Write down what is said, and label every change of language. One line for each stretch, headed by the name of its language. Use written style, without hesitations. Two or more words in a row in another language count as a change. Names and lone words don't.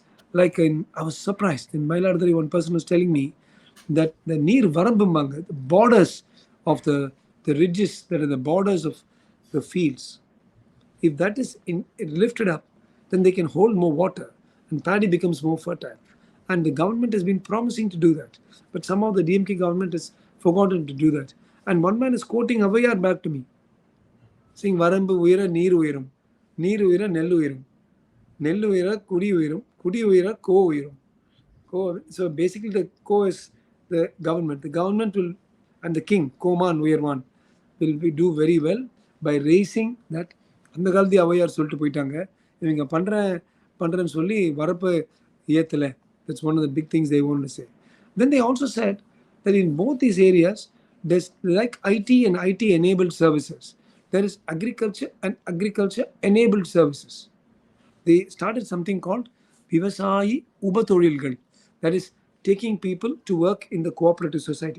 English: I was surprised in Mailadari, one person was telling me that the near Varambambanga, the borders of the ridges that are the borders of the fields, if that is lifted up, then they can hold more water and paddy becomes more fertile. And the government has been promising to do that. But somehow the DMK government has forgotten to do that. And one man is quoting Avayar back to me, saying,
Tamil: வரம்பு உயர, நீர் உயர, நெல்லு உயரும், நெல்லு உயர, குடி உயர, கோ உயரும்.
English: So basically, the co is the government. The government will, and the king,
Tamil: கோமான் உயர்வான்,
English: do very well by raising that.
Tamil: அந்த காலத்து அவையார் சொல்லிட்டு போயிட்டாங்க இவங்க பண்றேன்னு சொல்லி வரப்பு ஏத்தல.
English: That's one of the big things they want to say. Then they also said that in both these areas, there's like IT and IT enabled services. There is agriculture and agriculture enabled services. They started something called Vivasayi Ubathozhilgal, that is taking people to work in the cooperative society.